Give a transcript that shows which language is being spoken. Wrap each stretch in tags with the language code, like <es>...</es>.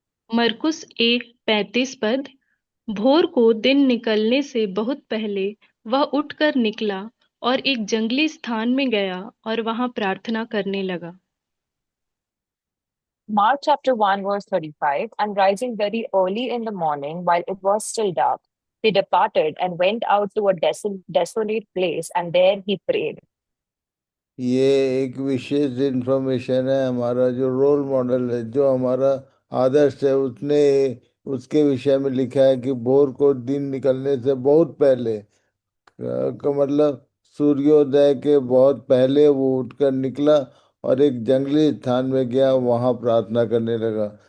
<hi>मरकुस 1:35 पद। भोर को दिन निकलने से बहुत पहले वह उठकर निकला और एक जंगली स्थान में गया और वहां प्रार्थना करने लगा।</hi> <en>Mark chapter 1, verse 35. And rising very early in the morning, while it was still dark, he departed and went out to a desolate place, and there he prayed.</en> <hi>ये एक विशेष इंफॉर्मेशन है। हमारा जो रोल मॉडल है, जो हमारा आदर्श है, उसने उसके विषय में लिखा है कि भोर को दिन निकलने से बहुत पहले, का मतलब सूर्योदय के बहुत पहले वो उठकर निकला और एक जंगली स्थान में गया, वहाँ प्रार्थना करने लगा।</hi>